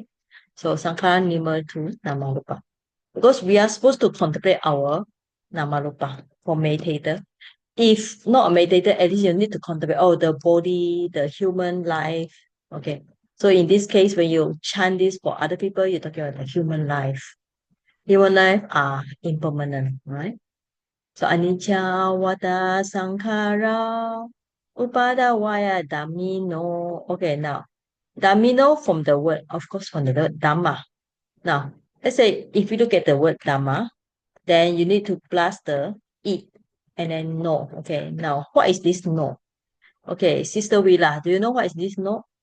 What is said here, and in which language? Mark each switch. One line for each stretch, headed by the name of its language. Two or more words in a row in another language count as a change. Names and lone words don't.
English: So sankala refer to namarupa. Because we are supposed to contemplate our namarupa for meditator. If not a meditator, at least you need to contemplate the body, the human life. Okay. So in this case, when you chant this for other people, you're talking about the human life. Human life are impermanent, right?
Pali: So anicca vata sankhara upada vaya dhammino.
English: Okay, now dhammino from the word, of course, from the word dhamma. Now, let's say if you look at the word dhamma, then you need to plus the it and then no. Okay, now what is this no? Okay, Sister Willa, do you know what is this no?